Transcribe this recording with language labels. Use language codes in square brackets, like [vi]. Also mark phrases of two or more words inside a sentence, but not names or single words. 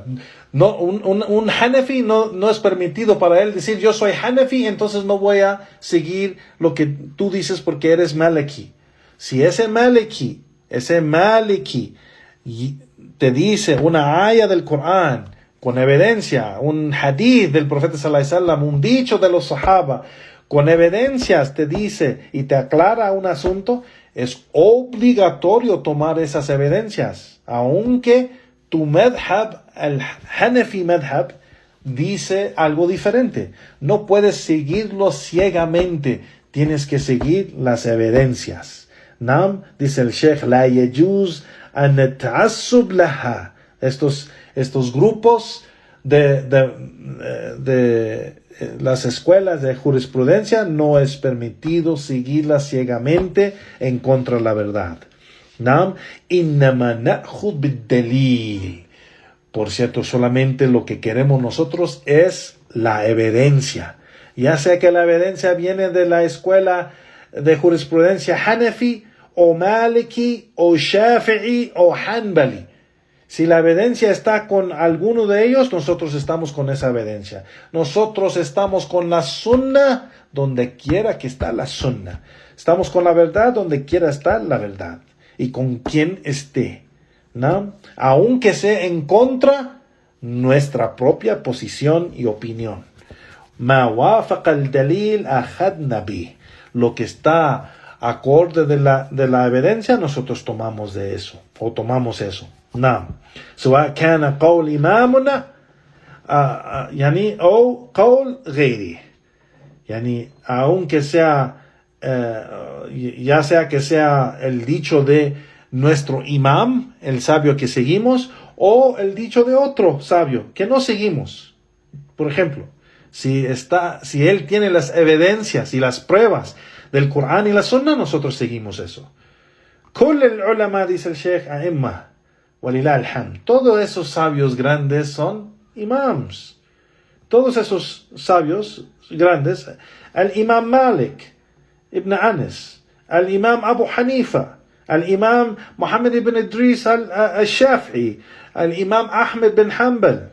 [es] No, un Hanafi no es permitido para él decir yo soy Hanafi, entonces no voy a seguir lo que tú dices porque eres Maliki. Si ese Maliki te dice una aya del Corán con evidencia, un hadith del profeta [ar] صلى الله عليه وسلم, [es] un dicho de los sahaba, con evidencias te dice y te aclara un asunto, es obligatorio tomar esas evidencias, aunque tu madhab, el Hanafi madhab, dice algo diferente. No puedes seguirlo ciegamente, tienes que seguir las evidencias. [ar] Nam, [es] dice el Sheikh, [ar] لا يجوز أن تعصب لها. [es] Estos grupos de las escuelas de jurisprudencia no es permitido seguirlas ciegamente en contra de la verdad. [ar] نعم، إنما نأخذ بالدليل. [es] Por cierto, solamente lo que queremos nosotros es la evidencia. Ya sea que la evidencia viene de la escuela de jurisprudencia Hanafi, o Maliki, o Shafi'i, o Hanbali. Si la evidencia está con alguno de ellos, nosotros estamos con esa evidencia. Nosotros estamos con la sunna donde quiera que está la sunna. Estamos con la verdad donde quiera estar la verdad. Y con quien esté, ¿no? Aunque sea en contra nuestra propia posición y opinión. [ar] ما وافق الدليل أخذنا به. [es] Lo que está acorde de la evidencia, nosotros tomamos de eso. O tomamos eso. [ar] نعم سواء كان قول إمامنا أو قول غيره [es] aunque sea ya sea que sea el dicho de nuestro imam, el sabio que seguimos, o el dicho de otro sabio que no seguimos. Por ejemplo, si él tiene las evidencias y las pruebas del Corán y la Sunna, nosotros seguimos eso. [ar] كل العلماء, [es] dice el Sheikh, [ar] أئمة ولله الحمد. [es] Todos esos sabios grandes son imams. Todos esos sabios grandes, el imam Malik ibn Anas, el imam Abu Hanifa, [ar] الإمام محمد بن إدريس الشافعي, الإمام Ahmed bin Hanbal.